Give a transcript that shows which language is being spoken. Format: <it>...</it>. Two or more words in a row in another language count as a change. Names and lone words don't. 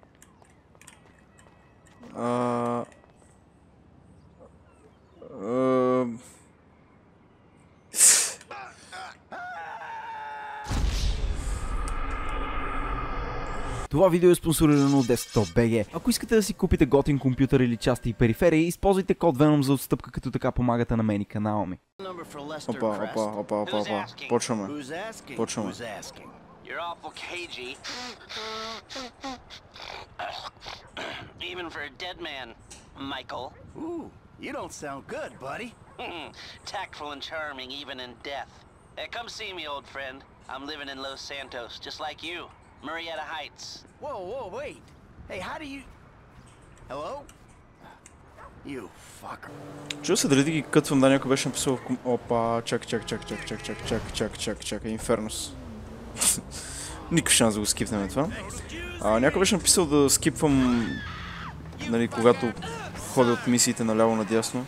<bg>Това видео е спонсорирано от Desktop.bg. Ако искате да си купите готин компютър или части и периферии, използвайте код VENOM за отстъпка, като така помагате на мен и канала ми. Опа. Почваме.</bg> <en>You're awful cagey. Even for a dead man, Michael. Ooh, you don't sound good, buddy. Tactful and charming even in death. Hey, come see me, old friend. I'm living in Los Santos, just like you. Marietta Heights. Whoa, wait. Hey, how do you... Hello? You fucker.</en> <bg>Чува се дали да ги кътвам, да някой беше написал в Опа, чак, Инфернус. Никакъв шанс да го скипнем това. Някой беше написал да скипвам, нали, когато ходя от мисиите наляво надясно.</bg>